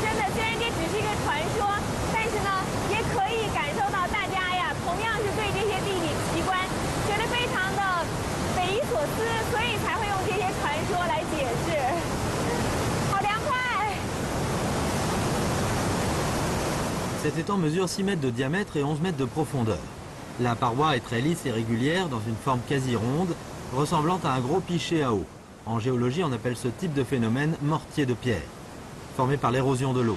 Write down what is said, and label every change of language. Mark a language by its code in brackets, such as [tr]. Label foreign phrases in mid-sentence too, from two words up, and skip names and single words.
[zh] 虽然这只是一个传说，但是呢，也可以感受到大家呀，同样是对这些地理奇观觉得非常的匪夷所思，所以才会用这些传说来解释。好凉快！ [fr] Cet étang mesure 6 mètres de diamètre et 11 mètres de profondeur. La paroi est très lisse et régulière, dans une forme quasi ronde, ressemblant à un gros pichet à eau. En géologie, on appelle ce type de phénomène mortier de pierre, formé par l'érosion de l'eau.